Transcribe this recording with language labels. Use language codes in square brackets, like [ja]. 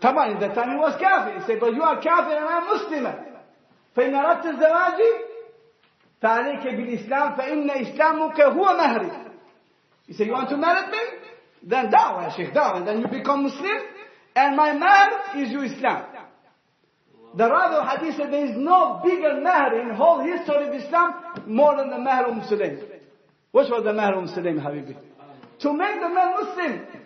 [en] طبعا at that time he was kafir. He said, but you are kafir and I'm مسلمة. [ar] فإن أردت الزواج فعليك بالإسلام فإن إسلامك هو مهري. [en] He said, you want to marry me? Then da'wah, Sheikh, da'wah. And then you become Muslim and my mahr is your Islam. The Ravi of Hadith said there is no bigger mahr in whole history of Islam more than the mahr of Sulaim. What was the mahr of Sulaim, Habibi? To make the man Muslim.